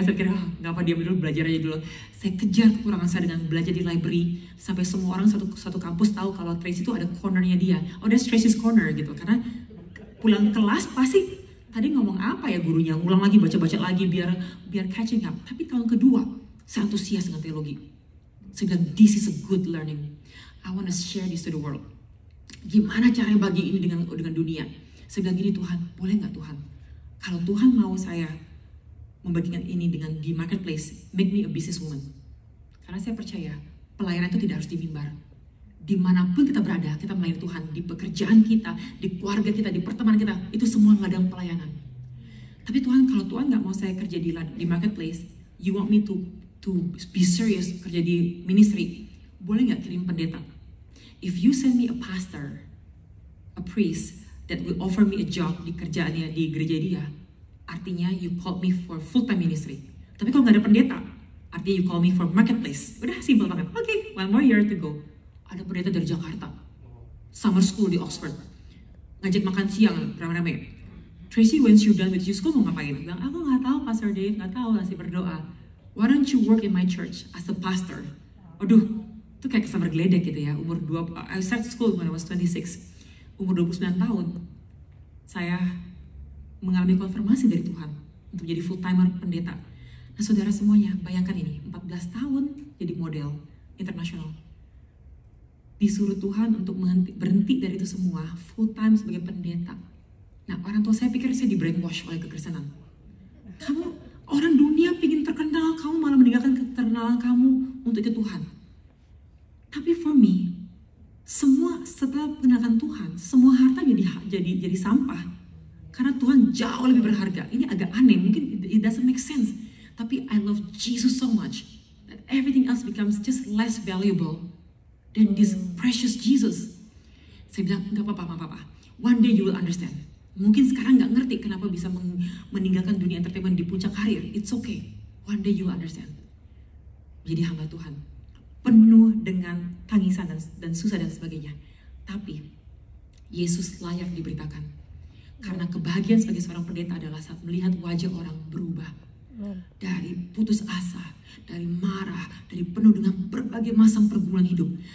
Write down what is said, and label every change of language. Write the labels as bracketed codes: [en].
[id] Saya pikir nggak apa, diam dulu, belajar aja dulu. Saya kejar kekurangan saya dengan belajar di library sampai semua orang satu kampus tahu kalau Tracy itu ada cornernya dia. [en] Oh, that's Tracy's corner [id] gitu. Karena pulang kelas pasti tadi ngomong apa ya gurunya, ulang lagi, baca-baca lagi biar catching up. Tapi tahun kedua saya antusias dengan teologi. Saya bilang, [en] this is a good learning. I want to share this to the world. [id] Gimana caranya bagi ini dengan dunia? Saya bilang gini, Tuhan, boleh nggak Tuhan? Kalau Tuhan mau saya membagikan ini di marketplace, [en] make me a businesswoman. [id] Karena saya percaya, pelayanan itu tidak harus di mimbar. Dimanapun kita berada, kita melayani Tuhan. Di pekerjaan kita, di keluarga kita, di pertemanan kita, itu semua ladang pelayanan. Tapi Tuhan, kalau Tuhan nggak mau saya kerja di marketplace, [en] you want me to be serious [id] kerja di ministry, boleh nggak kirim pendeta? [en] If you send me a pastor, a priest that will offer me a job [id] di kerjaannya di gereja dia, [en] artinya you called me for full time ministry. [id] Tapi kalau nggak ada pendeta, artinya [en] you call me for marketplace. [id] Udah simple banget. Okay, [en] 1 more year to go. [id] Ada pendeta dari Jakarta, summer school di Oxford, ngajak makan siang rame-rame. [en] Tracy, once you done with your school [id] mau ngapain? Bilang, aku nggak tahu Pastor Dave, nggak tahu, masih berdoa. [en] Why don't you work in my church as a pastor? [id] Aduh, itu kayak kesambar geledek gitu ya. [en] I started school when I was 26. [id] Umur 29 tahun, saya mengalami konfirmasi dari Tuhan untuk jadi full timer pendeta. Nah saudara semuanya, bayangkan ini, 14 tahun jadi model internasional. Disuruh Tuhan untuk berhenti dari itu semua, full time sebagai pendeta. Nah orang tua saya pikir saya di brainwash oleh kekristenan. Kamu orang dunia pingin terkenal, kamu malah meninggalkan keterkenalan kamu untuk itu Tuhan. Tapi for me, semua setelah mengenalkan Tuhan, semua harta jadi sampah. Karena Tuhan jauh lebih berharga. Ini agak aneh, mungkin [en] it doesn't make sense. Tapi I love Jesus so much that everything else becomes just less valuable than this precious Jesus. [id] Saya bilang, nggak apa-apa. [en] One day you will understand. [id] Mungkin sekarang nggak ngerti kenapa bisa meninggalkan dunia entertainment di puncak karir. [en] It's okay. [id] One day you will understand. Jadi hamba Tuhan, penuh dengan tangisan dan susah dan sebagainya. Tapi Yesus layak diberitakan. Karena kebahagiaan sebagai seorang pendeta adalah saat melihat wajah orang berubah. Dari putus asa, dari marah, dari penuh dengan berbagai macam pergumulan hidup.